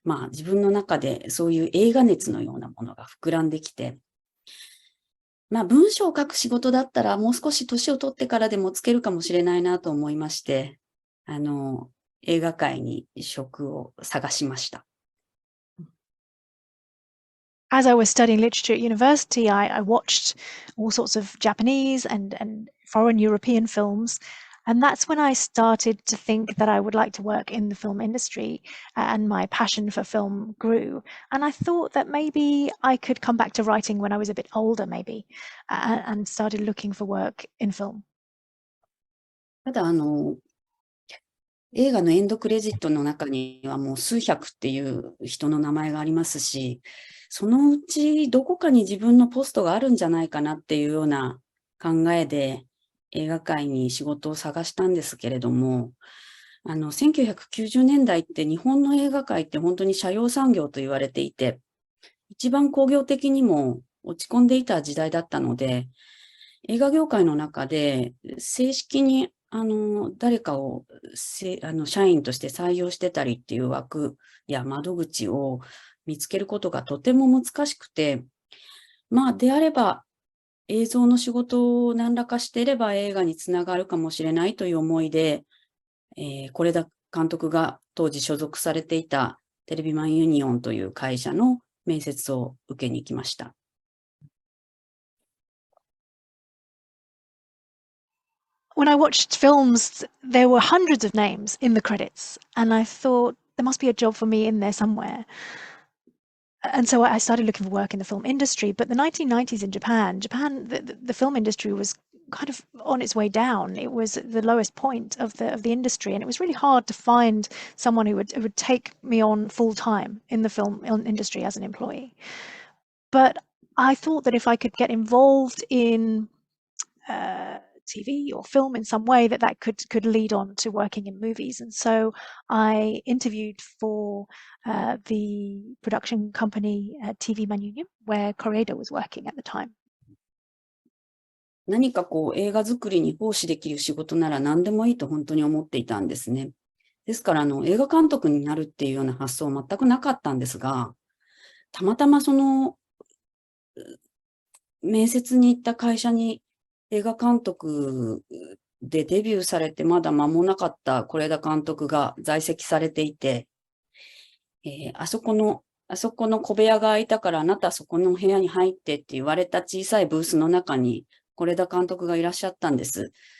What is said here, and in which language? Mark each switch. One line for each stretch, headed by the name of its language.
Japanese: 自分の中でそういう映画熱のようなものが膨らんできて、文章を書く仕事だったらもう少し年を取ってからでもつけるかもしれないなと思いまして、映画界に職を探しました。
English: As I was studying literature at university, I watched all sorts of Japanese and foreign European films. And that's when I started to think that I would like to work in the film industry, and my passion for film grew. And I thought that maybe I could come back to writing when I was a bit older, maybe, and started looking for work in film.
Japanese: ただ映画のエンドクレジットの中にはもう数百っていう人の名前がありますし、そのうちどこかに自分のポストがあるんじゃないかなっていうような考えで映画界に仕事を探したんですけれども、1990年代って日本の映画界って本当に斜陽産業と言われていて、一番工業的にも落ち込んでいた時代だったので、映画業界の中で正式に誰かを社員として採用してたりっていう枠や窓口を見つけることがとても難しくて、であれば映像の仕事を何らかしていれば映画につながるかもしれないという思いで、是枝監督が当時所属されていたテレビマンユニオンという会社の面接を受けに行きました。
English: When I watched films, there were hundreds of names in the credits, and I thought there must be a job for me in there somewhere. And so I started looking for work in the film industry. But the 1990s in Japan, the film industry was kind of on its way down. It was at the lowest point of the industry, and it was really hard to find someone who would take me on full time in the film industry as an employee. But I thought that if I could get involved in TV or film in some way, that could lead on to working in movies. And so I interviewed for the production company TV Man Union, where KORE-EDA was working at the time.
Japanese: 何か映画作りに奉仕できる仕事なら何でもいいと本当に思っていたんですね。ですから映画監督になるっていうような発想は全くなかったんですが、たまたまその面接に行った会社に映画監督でデビューされてまだ間もなかった是枝監督が在籍されていて、あそこの小部屋が空いたからあなたそこの部屋に入ってって言われた小さいブースの中に是枝監督がいらっしゃったんです。